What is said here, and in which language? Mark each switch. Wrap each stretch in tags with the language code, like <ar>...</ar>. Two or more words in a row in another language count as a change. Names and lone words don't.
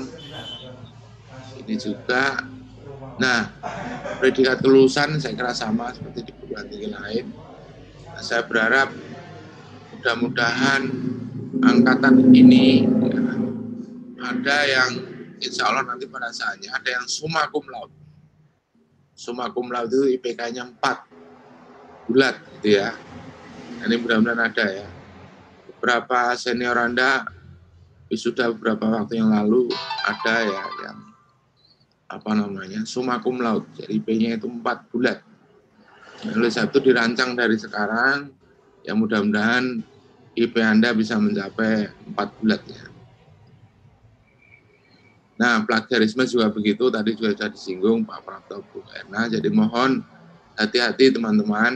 <id>Ini juga, nah predikat kelulusan saya kira sama seperti di perguruan tinggi lain. Nah, saya berharap mudah-mudahan angkatan ini ya, ada yang</id> <ar>إن شاء الله</ar> <id>nanti pada saatnya ada yang</id> <la>summa cum laude. Summa cum laude</la> <id>itu IPK-nya 4 bulat gitu ya. Ini mudah-mudahan ada ya. Beberapa senior Anda sudah beberapa waktu yang lalu ada ya yang</id> <la>summa cum laude.</la> <id>Jadi IP-nya itu 4 bulat. Oleh sebab itu dirancang dari sekarang, ya mudah-mudahan IP Anda bisa mencapai 4 bulat ya. Nah, plagiarisme juga begitu, tadi juga sudah disinggung Pak Prapto, Bu Erna, jadi mohon hati-hati teman-teman.</id>